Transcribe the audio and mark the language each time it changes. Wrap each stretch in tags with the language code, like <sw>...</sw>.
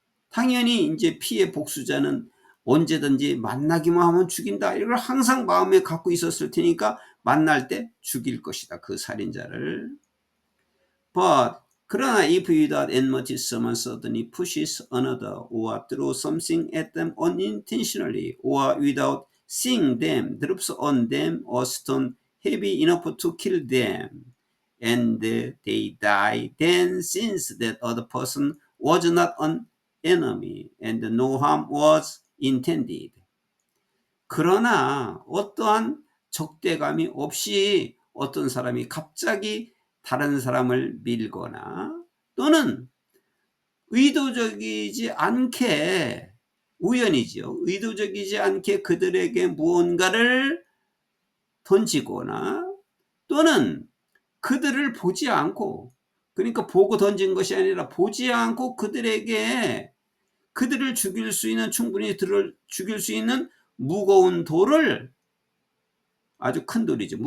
<ko>당연히 이제 피해 복수자는 언제든지 만나기만 하면 죽인다. 이걸 항상 마음에 갖고 있었을 테니까 만날 때 죽일 것이다. 그 살인자를.</ko> <en>But</en> <ko>그러나</ko> <en>if without enmity someone suddenly pushes another or throws something at them unintentionally or without seeing them drops on them a stone heavy enough to kill them and they die, then since that other person was not an enemy and no harm was intended.</en> <ko>그러나 어떠한 적대감이 없이 어떤 사람이 갑자기 다른 사람을 밀거나 또는 의도적이지 않게 우연이지요. 의도적이지 않게 그들에게 무언가를 던지거나 또는 그들을 보지 않고, 그러니까 보고 던진 것이 아니라 보지 않고 그들에게 그들을 죽일 수 있는, 충분히 죽일 수 있는 무거운 돌을, 아주 큰 돌이죠.</ko>